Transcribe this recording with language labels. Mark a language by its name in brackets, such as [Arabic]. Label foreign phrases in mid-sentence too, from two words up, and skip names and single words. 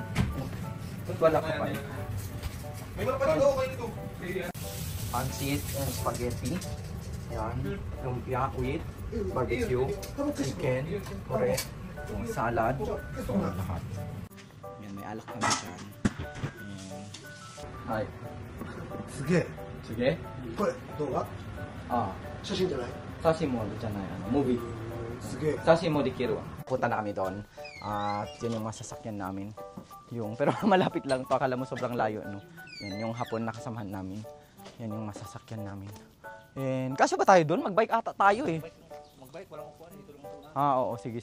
[Filipino] Wala ka pa yan. May mga patuloy ko ito. Pancit and spaghetti. Yan. Lumpia [English] with barbecue, chicken, [Filipino] kore, salad. Lahat. Yan, may alak kami dyan. Hi. [Japanese] すげえ。すげえこれ動画？ああ、写真じゃない？写真もじゃない、movie. すげえ。 [Filipino] Sashi mo dikiru. Punta na kami doon. At yun yung masasakyan namin. Pero malapit lang to. Akala mo sobrang layo, no? Yan yung Hapon na kasamahan namin. Yan yung masasakyan namin. And kasya ba tayo doon? Magbike ata tayo eh. Magbike? Walang kukuha dito lang muna. Oo, sige.